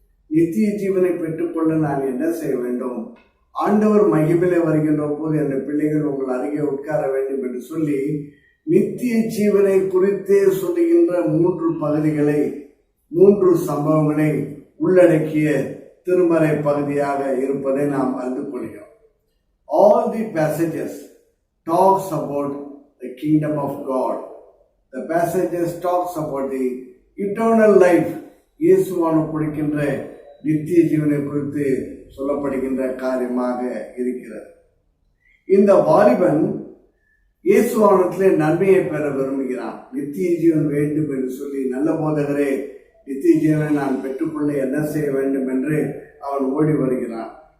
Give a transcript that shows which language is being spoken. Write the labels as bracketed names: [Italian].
[Tamil] நித்திய ஜீவனை பெற்றுக்கொள்ள நான் என்ன செய்ய வேண்டும்? ஆண்டவர் மகிமையிலே வருகின்ற போது அந்த பிள்ளைகள் உங்கள் அருகே உட்கார வேண்டும் என்று சொல்லி நித்திய ஜீவனை குறித்தே சொல்லுகின்ற 3 பகுதிகளை, 3 சம்பவங்களை உள்ளடக்கிய திருமறை பகுதியாக இருப்பதை நாம் அறிந்து கொள்கிறோம். [English] All the passages talks about the kingdom of God. The passages talks about the eternal life. [Tamil] இயேசுவான கொடுக்கின்ற நித்திய ஜீவனை குறித்து சொல்லப்படுகின்ற காரியமாக இருக்கிறது. இந்த வாலிபன் இயேசுவானத்திலே நன்மையை பெற விரும்புகிறான். நித்திய ஜீவன் வேண்டும் என்று சொல்லி, நல்ல போதகரே நித்திய ஜீவனை நான் பெற்றுக்கொள்ள என்ன செய்ய வேண்டும் என்று அவன் ஓடி வருகிறான்.